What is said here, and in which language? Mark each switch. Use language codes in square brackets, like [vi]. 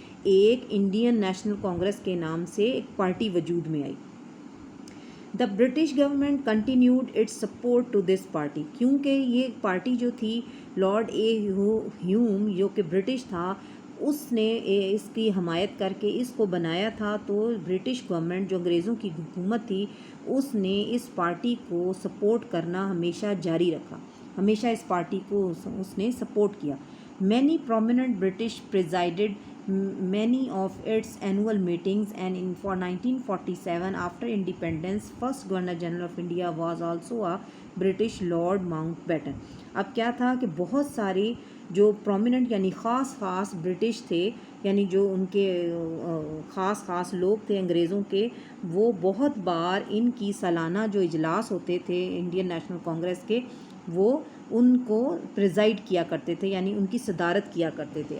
[ur] ایک Indian national Congress کے نام سے ایک پارٹی وجود میں آئی۔ [en] the British government continued its support to this party, [ur] کیونکہ یہ پارٹی جو تھی لارڈ اے ہیوم جو کہ برٹش تھا، اس نے اس کی حمایت کر کے اس کو بنایا تھا. تو برٹش گورنمنٹ جو انگریزوں کی حکومت تھی اس نے اس پارٹی کو سپورٹ کرنا ہمیشہ جاری رکھا, ہمیشہ اس پارٹی کو اس نے سپورٹ کیا. [en] Many prominent British presided many of its annual meetings, and for 1947 after independence first governor general of India was also a British Lord Mountbatten. [ur] اب کیا تھا کہ بہت سارے جو پرومیننٹ یعنی خاص برٹش تھے, یعنی جو ان کے خاص لوگ تھے انگریزوں کے, وہ بہت بار ان کی سالانہ جو اجلاس ہوتے تھے انڈین نیشنل کانگریس کے, وہ ان کو پریزائڈ کیا کرتے تھے, یعنی ان کی صدارت کیا کرتے تھے.